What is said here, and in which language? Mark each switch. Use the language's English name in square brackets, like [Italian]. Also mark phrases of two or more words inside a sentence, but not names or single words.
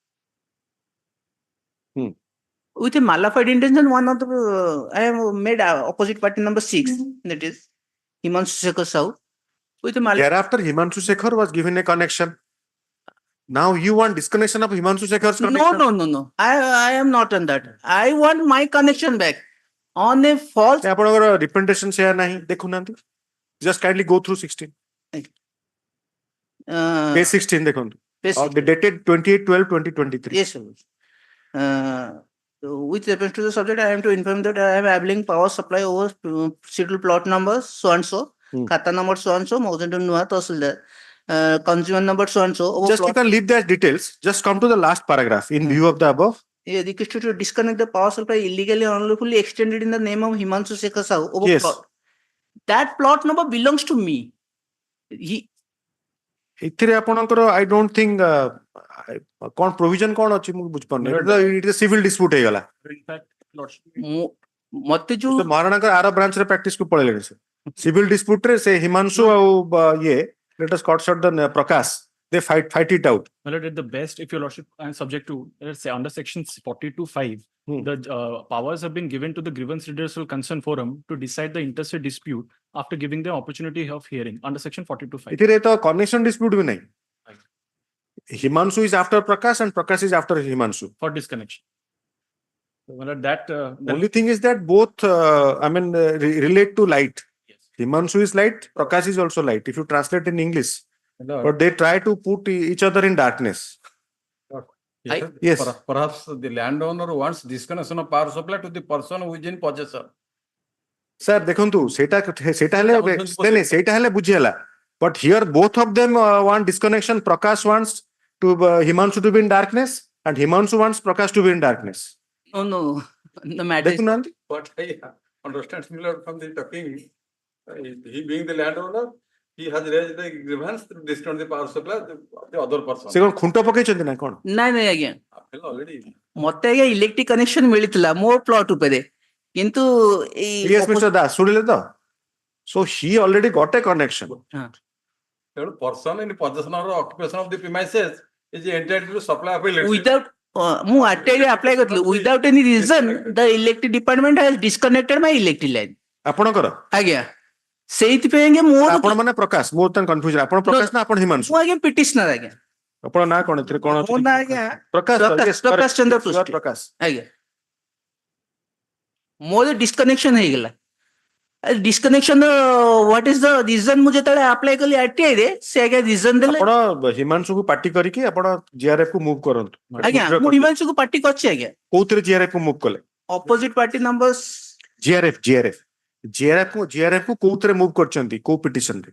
[English] With a malified intention, one of the I have made opposite party number 6, that is Himanshu with a Thereafter, Himanshu Shekhar was given a connection. Now you want disconnection of Himanshu Shekhar's connection? No. I am not on that. I want my connection back on a false. [Odia] ଆପଣଙ୍କର [English] representation share [Odia] ନାହିଁ ଦେଖୁନାହାନ୍ତି. [English] Just kindly go through 16. [Odia] Page 16 ଦେଖନ୍ତୁ. Dated 28/12/2023. [English] Yes, sir. With reference to the subject, I am to inform that I am availing power supply over schedule plot number so and so, khata number so and so, Mozenton Nuha Tahsildar, consumer number so and so. Just you can leave the details. Just come to the last paragraph in view of the above. Requested to disconnect the power supply illegally or unlawfully extended in the name of Himanshu Shekhar Sahu over Yes. plot. That plot number belongs to me. [Odia] ଏଥିରେ ଆପଣଙ୍କର [English] I don't think [Odia] କଣ provision କଣ ଅଛି ମୁଁ ବୁଝିପାରୁନି. [English] It is a civil dispute ହେଇଗଲା. [Odia] ମତେ ଯୋଉ ମହାରଣାଙ୍କର ଆର ବ୍ରାଞ୍ଚ ରେ ପ୍ରାକ୍ଟିସ କୁ ପଳେଇଲେଣି ସେ. [English] Civil dispute [Odia] ରେ ସେ ହିମାଂଶୁ ଆଉ ଇଏ [English] let us cut short the Prakash. They fight it out. Well, at the best, if your lordship is subject to, let's say, under section 42(5), the powers have been given to the grievance redressal concern forum to decide the interstate dispute after giving them opportunity of hearing under section 42(5). [Odia] ଏଥିରେ ତ [English] connection dispute [Odia] ବି ନାହିଁ. [English] Himanshu is after Prakash and Prakash is after Himanshu. For disconnection. Well, at that, only thing is that both, relate to light. Yes. Himanshu is light, Prakash is also light. If you translate in English, but they try to put each other in darkness. Yes. Perhaps the landowner wants disconnection of power supply to the person who is in possession. Sir, [Odia] ଦେଖନ୍ତୁ ସେଇଟା ହେଲେ ବୁଝି ହେଲା. [English] But here both of them want disconnection. Prakash wants to Himanshu to be in darkness and Himanshu wants Prakash to be in darkness. No. The matter is, But I understand similar from the talking. He being the landowner, he has raised the grievance to disconnect the power supply of the other person. [Odia] ସେ କଣ ଖୁଣ୍ଟ ପକେଇଛନ୍ତି ନା କଣ? ନାଇଁ ଆଜ୍ଞା. Already. ମତେ ଆଜ୍ଞା [English] electric connection [Odia] ମିଳିଥିଲା ମୋ ପ୍ଲଟ ଉପରେ କିନ୍ତୁ [English] Yes, Mr. Das, [Odia] ଶୁଣିଲେ ତ? [English] So he already got a connection. The person in possession or occupation of the premises is entitled to supply of electricity. without [Odia] ମୁଁ ଆରଟିଆଇ ଆପ୍ଲାଏ କରିଥିଲି [English] without any reason the electric department has disconnected my electric line. [Odia] ଆପଣଙ୍କର? ଆଜ୍ଞା ସେଇଥିପାଇଁ ଆଜ୍ଞା ମୋର ଆପଣ ମାନେ ପ୍ରକାଶ ମୁଁ ତ କନଫ୍ୟୁଜନ ଆପଣ ପ୍ରକାଶ ନା ଆପଣ ହିମାଂଶୁ? ମୁଁ ଆଜ୍ଞା ପିଟିସନର ଆଜ୍ଞା. ଆପଣ ନା କଣ ଏଥିରେ କଣ ଅଛି? ମୋ ନା ଆଜ୍ଞା ପ୍ରକାଶ ଚନ୍ଦ୍ର ପୃଷ୍ଟି. ପ୍ରକାଶ ଆଜ୍ଞା ମୋର ଡିସକନେକ୍ସନ ହେଇଗଲା. [English] Disconnection, what is the reason [Odia] ମୁଁ ଯେତେବେଳେ ଆପ୍ଲାଏ କଲି ଆରଟିଆଇ ରେ ସେ ଆଜ୍ଞା ରିଜନ ଦେଲେ. ଆପଣ ହିମାଂଶୁ କୁ ପାର୍ଟି କରିକି ଆପଣ ଜିଆରଏଫ କୁ ମୁଭ କରନ୍ତୁ. ଆଜ୍ଞା ମୁଁ ହିମାଂଶୁ କୁ ପାର୍ଟି କରିଛି ଆଜ୍ଞା. କୋଉଥିରେ ଜିଆରଏଫ କୁ ମୁଭ କଲେ? [English] opposite party number [Odia] ଜିଆରଏଫ କୁ କୋଉଥିରେ ମୁଭ କରିଛନ୍ତି କୋଉ ପିଟିସନ ରେ?